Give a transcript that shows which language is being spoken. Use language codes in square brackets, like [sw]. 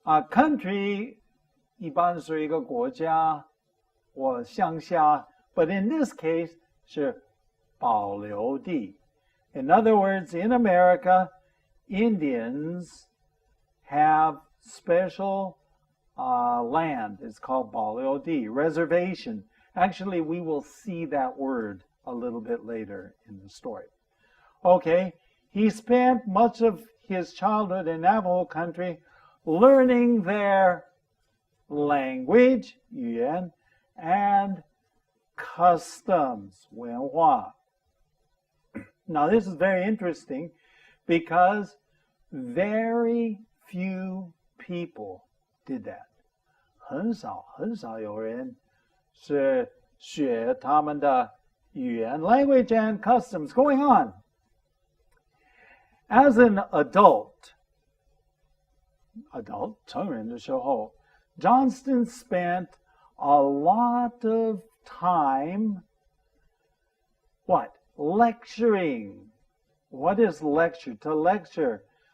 [zh] Country 一般是一个国家或乡下 [en] but in this case [zh] 是保留地. [en] In other words, in America, Indians have special land. It's called 保留地, reservation. Actually, we will see that word a little bit later in the story. Okay, he spent much of his childhood in Navajo country learning their language, 语言, and customs, 文化. Now, this is very interesting because very few people did that. [zh] 很少有人是学他们的语言, [en] language and customs. Going on. As an adult, [zh] 成人的时候, [en] Johnston spent a lot of time, what? Lecturing. What is lecture? To lecture.